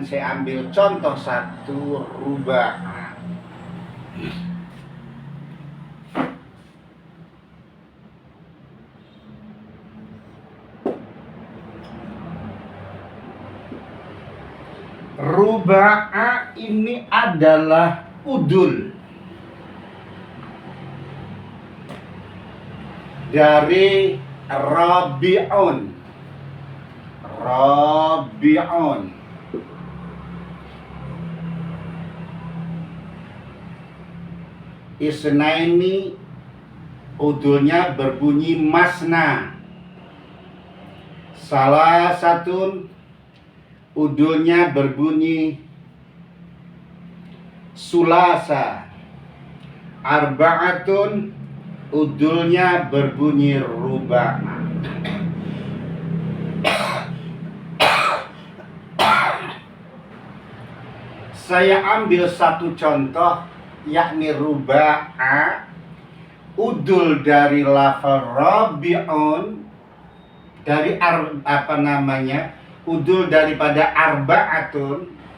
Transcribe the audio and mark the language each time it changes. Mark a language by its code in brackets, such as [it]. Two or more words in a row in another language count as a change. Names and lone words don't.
[id] Saya ambil contoh satu, ruba. Ruba'a ini adalah udul dari rabi'un. [ar] رابع اثنين, [id] udulnya berbunyi masna. Salasatun, udulnya berbunyi sulasa. Arba'atun, udulnya berbunyi ruba'. Saya ambil satu contoh, yakni ruba'a, udul dari lafaz rabi'un, dari udul daripada arba'atun.